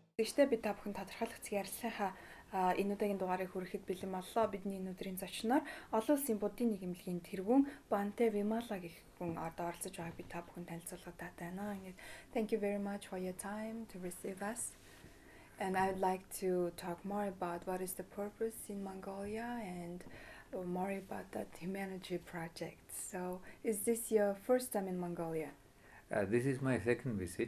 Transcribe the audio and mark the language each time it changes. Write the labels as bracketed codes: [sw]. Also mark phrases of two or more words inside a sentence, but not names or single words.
[mn] мэдээж би та бүхэн тодорхойлох хэсгээр сайхан энэ удаагийн дугаарыг хүрэхэд бэлэн боллоо. Бидний энэ өдрийн зочноор олон улсын буддийн нийгэмлэгийн тэргүүн Bhante Wimala гэх хүн оролцож байгааг би та бүхэн танилцуулах таатай байна. [en] Thank you very much for your time to receive us. And I'd like to talk more about what is the purpose in Mongolia and more about that humanity project. So, is this your first time in Mongolia? This is my second visit.